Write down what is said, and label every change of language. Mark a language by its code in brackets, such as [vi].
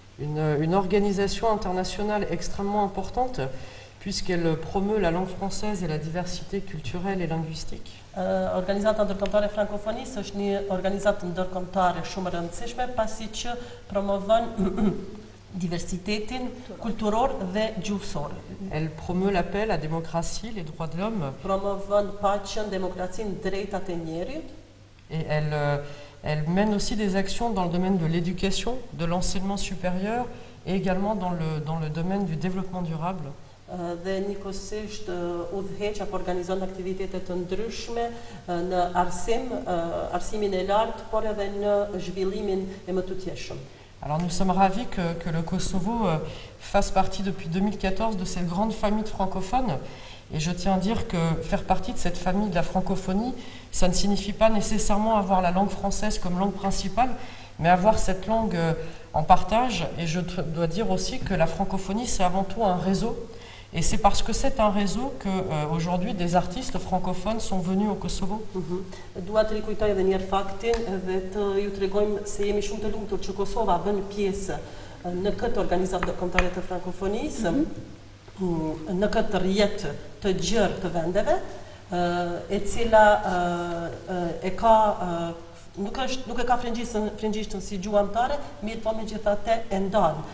[fr] Une organisation internationale extrêmement importante, puisqu'elle promeut la langue française et la diversité culturelle et linguistique. [sq] Organizata Ndërkombëtare e Frankofonisë është një organizatë ndërkombëtare shumë e rëndësishme, pasi që promovon diversitetin kulturor dhe gjuhësor. [fr] Elle promeut la paix, la démocratie, les droits de l'homme. [sq] Promovon paqen, demokracinë, drejtat e njerit. [fr] Et elle mène aussi des actions dans le domaine de l'éducation, de l'enseignement supérieur et également dans le domaine du développement durable. [sq] Dhe njëkohësisht udhëheq apo organizon aktivitete të ndryshme në arsimin e lartë, por edhe në zhvillimin e më të tjeshëm. [fr] Alors nous sommes ravis que le Kosovo fasse partie depuis 2014 de cette grande famille de francophones. Et je tiens à dire que faire partie de cette famille de la francophonie, ça ne signifie pas nécessairement avoir la langue française comme langue principale, mais avoir cette langue en partage. Et je dois dire aussi que la francophonie, c'est avant tout un réseau. Et c'est parce que c'est un réseau qu'aujourd'hui des artistes francophones sont venus au Kosovo. [sq] Dua të rikujtoj edhe një herë faktin dhe të ju tregojmë se jemi shumë të lumtur që Kosova bën pjesë në këtë organizatë ndërkombëtare të frankofonisë, në këtë rrjet të gjerë të vendeve, e cila e ka nuk e ka frëngjishtën si gjuhë anëtare, mirë po megjithatë e ndan.